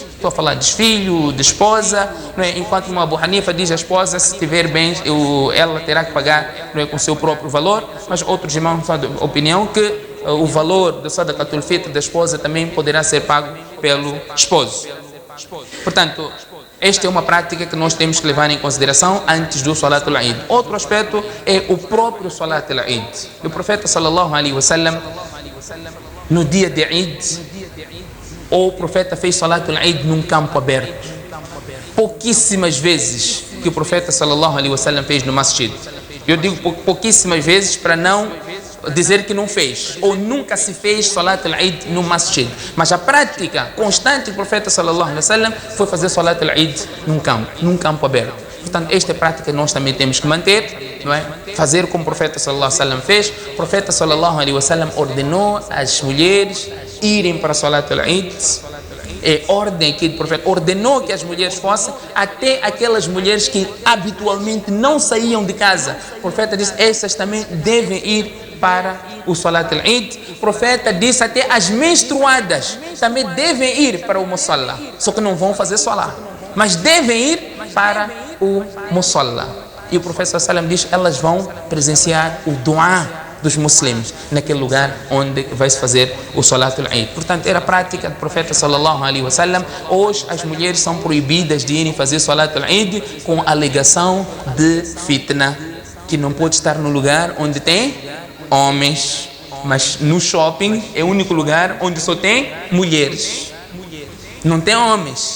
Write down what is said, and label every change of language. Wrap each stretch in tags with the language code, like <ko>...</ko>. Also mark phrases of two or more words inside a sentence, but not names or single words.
<pt>Estou a falar de filho, de esposa, não é? Enquanto o Abu Hanifa diz a esposa, se tiver bens, ela terá que pagar, não é, com seu próprio valor, mas outros irmãos são da opinião que o valor do Sadaqatul Fitr da esposa também poderá ser pago pelo esposo. Portanto, esta é uma prática que nós temos que levar em consideração antes do Salatul Eid. Outro aspecto é o próprio Salatul Eid. O profeta</pt> <ar>صلى الله عليه وسلم,</ar> <pt>no dia de Eid, o profeta fez Salatul Eid num campo aberto. Pouquíssimas vezes que o profeta</pt> <ar>صلى الله عليه وسلم</ar> <pt>fez no masjid. Eu digo pouquíssimas vezes para não dizer que não fez, ou nunca se fez Salat al-Eid no masjid. Mas a prática constante do profeta</pt> <ar>صلى الله عليه وسلم</ar> <pt>foi fazer Salat al-Eid num campo aberto. Portanto, esta é a prática que nós também temos que manter, não é? Fazer como o profeta</pt> <ar>صلى الله عليه وسلم</ar> <pt>fez. O profeta</pt> <ar>صلى الله عليه وسلم</ar> <pt>ordenou as mulheres irem para Salat al-Eid. É ordem aqui do profeta, ordenou que as mulheres fossem, até aquelas mulheres que habitualmente não saíam de casa. O profeta disse, essas também devem ir para o Salat al-Eid. O profeta disse até as menstruadas também devem ir para o Musalla, só que não vão fazer Salah, mas devem ir para o Musalla. E o profeta</pt> <ar>صلى الله عليه وسلم</ar> <pt>diz, elas vão presenciar o Dua dos muçulmanos naquele lugar onde vai se fazer o Salat al-Eid. Portanto, era a prática do profeta</pt> <ar>صلى الله عليه وسلم.</ar> <pt>Hoje as mulheres são proibidas de irem fazer Salat al-Eid com a alegação de fitna, que não pode estar no lugar onde tem homens, mas no shopping é o único lugar onde só tem mulheres, não tem homens.</pt>